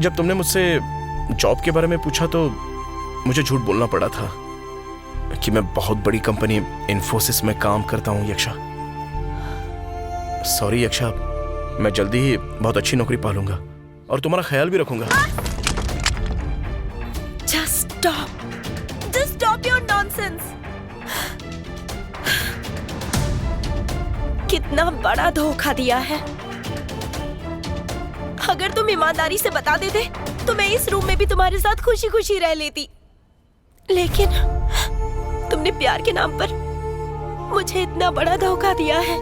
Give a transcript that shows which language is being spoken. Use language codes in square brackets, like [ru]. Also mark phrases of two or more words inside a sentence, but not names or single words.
[hi] जब तुमने मुझसे जॉब के बारे में पूछा तो मुझे झूठ बोलना पड़ा था कि मैं बहुत बड़ी कंपनी इन्फोसिस में काम करता हूं यक्षा। सॉरी यक्षा, मैं जल्दी ही बहुत अच्छी नौकरी पालूंगा और तुम्हारा ख्याल भी रखूंगा। [en] Just stop your nonsense. [hi] कितना बड़ा धोखा दिया है। अगर तुम ईमानदारी से बता देते तो मैं इस रूम में भी तुम्हारे साथ खुशी खुशी रह लेती, लेकिन तुमने प्यार के नाम पर मुझे इतना बड़ा धोखा दिया है।